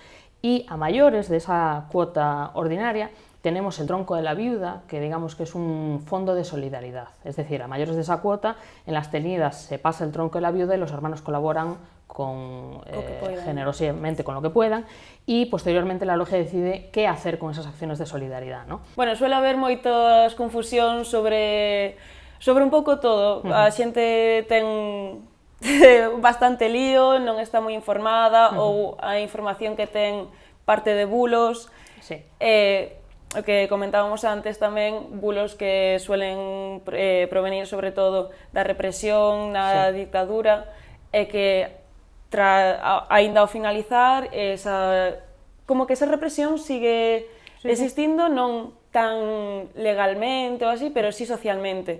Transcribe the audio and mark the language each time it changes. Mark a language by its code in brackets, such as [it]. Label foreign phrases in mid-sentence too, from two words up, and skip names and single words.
[es] Y a mayores de esa cuota ordinaria tenemos el tronco de la viuda, que digamos que es un fondo de solidaridad, es decir, a mayores de esa cuota, en las tenidas se pasa el tronco de la viuda y los hermanos colaboran generosamente con lo que puedan, y posteriormente la logia decide qué hacer con esas acciones de solidaridad, ¿no? [gl] Bueno, suele haber moitas confusión sobre un pouco todo. A xente ten bastante lío, non está moi informada, ou a información que ten parte de bulos. Sí. O que comentábamos antes tamén, bulos que suelen provenir sobre todo da represión na dictadura, e que aínda ao finalizar como que esa represión sigue existindo, non tan legalmente ou así, pero sí socialmente.